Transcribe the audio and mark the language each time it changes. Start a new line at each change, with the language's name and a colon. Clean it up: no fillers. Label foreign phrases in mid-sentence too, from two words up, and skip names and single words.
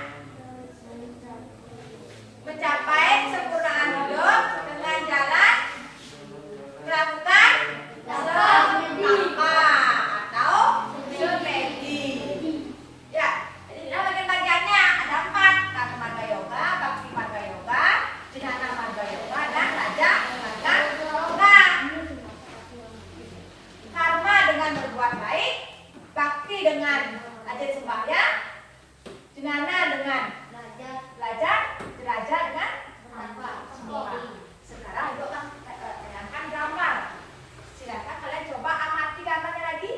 Indonesian: Mencapai kesempurnaan hidup dengan jalan melakukan semapa atau semedi. Ya, jadi dalam bagian-bagiannya ada 4. Karma marga yoga, bakti marga yoga, jnana marga yoga, dan raja marga yoga. Karma dengan berbuat baik, bakti dengan rajin sembahyang, jnana dengan belajar, raja dengan semua. Sekarang yuk bayangkan gambar. Silakan kalian coba amati gambarnya lagi.